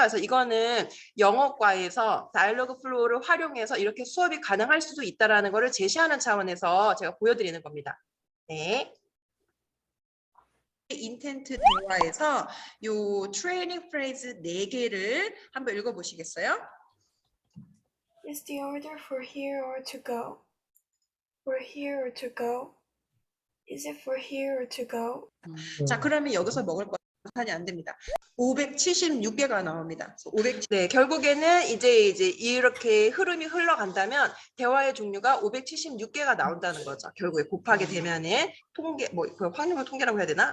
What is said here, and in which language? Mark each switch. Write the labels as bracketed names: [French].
[Korean] 그래서 이거는 영어과에서 다이얼로그 플로우를 활용해서 이렇게 수업이 가능할 수도 있다라는 것을 제시하는 차원에서 제가 보여드리는 겁니다. 네. 인텐트 대화에서 요 트레이닝 프레이즈 4개를 한번 읽어보시겠어요? [English] Is the order for here or to go? For here or to go? Is it for here or to go? [Korean] 자, 그러면 여기서 먹을 거 하니 안 됩니다. 576개가 나옵니다. 네, 결국에는 이제 이렇게 흐름이 흘러간다면 대화의 종류가 576개가 나온다는 거죠. 결국에 곱하게 되면은 통계 뭐 그 확률 통계라고 해야 되나?